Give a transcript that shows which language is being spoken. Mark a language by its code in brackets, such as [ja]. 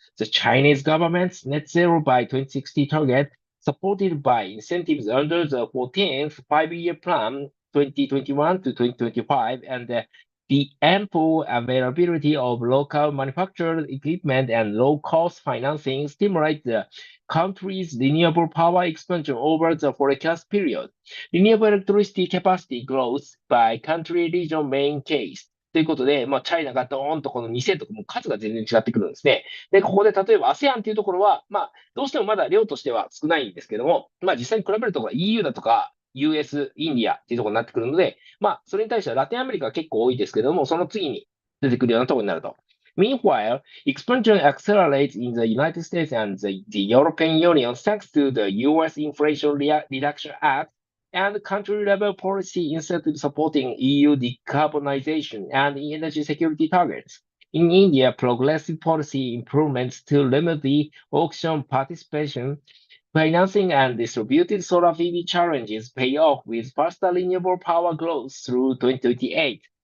[en] The Chinese government's net zero by 2060 target, supported by incentives under the 14th five-year plan 2021 to 2025, and the ample availability of local manufactured equipment and low-cost financing stimulate the country's renewable power expansion over the forecast period. Renewable electricity capacity growth by country region main case. [ja] ということで、チャイナがドーンとこの2000とかも数が全然違ってくるんですね。で、ここで例えば ASEAN っていうところは、どうしてもまだ量としては少ないんですけども、実際に比べるところ EU だとか、US、インディアっていうところになってくるので、それに対してはラテンアメリカが結構多いですけども、その次に出てくるようなところになると。 [en] Meanwhile, expansion accelerates in the United States and the European Union thanks to the US Inflation Reduction Act and country-level policy incentives supporting EU decarbonization and energy security targets. In India, progressive policy improvements to limit the auction participation, financing, and distributed solar PV challenges pay off with faster renewable power growth through 2028.